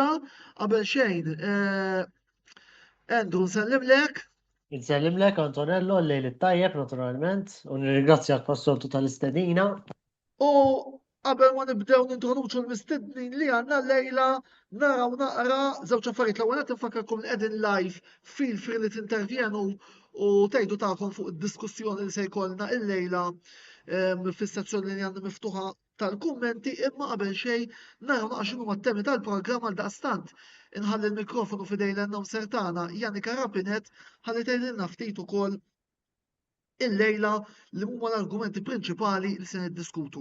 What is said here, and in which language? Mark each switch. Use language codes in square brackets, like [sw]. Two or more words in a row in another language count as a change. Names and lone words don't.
[mt] Qabel xejn, Andrew nsellimlek. Nsellimlek Antonello l-lejl it-tajjeb naturalment u nirringrazzjak pas-soltu tal-istedina. U qabel ma nibdew nintroduċu l-mistednin li għandna llejla naraw naqra żewġ affarijiet. L-ewwel qed infakkarkom li qegħdin live [en] feel free [mt] li tintervjenu u tgħidu tagħkom fuq id-diskussjoni li se jkollna llejla fis-sezzjoni li għandna miftuħa tal-kummenti, imma qabel xejn naraw naqra x'inhuma t-temi tal-programm. Għal daqstant inħalli l-mikrofonu f'idejn l-announcer tagħna Janika Rapinet ħalli tgħidilna ftit ukoll il-lejla li huma l-argumenti prinċipali li se niddiskutu.